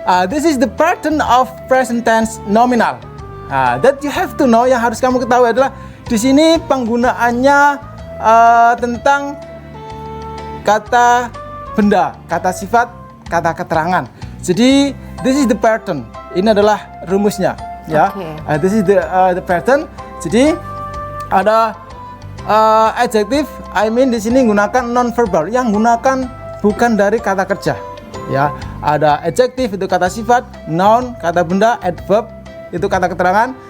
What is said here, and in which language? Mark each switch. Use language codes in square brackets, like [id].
[en] This is the pattern of present tense nominal. That you have to know, [id] yang harus kamu ketahui adalah di sini penggunaannya tentang kata benda, kata sifat, kata keterangan. [en] Jadi this is the pattern. [id] Ini adalah rumusnya, ya. Oke. [en] This is the pattern. [id] Jadi ada adjective, I mean di sini gunakan non verbal, yang gunakan bukan dari kata kerja. Ya, ada adjective itu kata sifat, noun kata benda, adverb itu kata keterangan.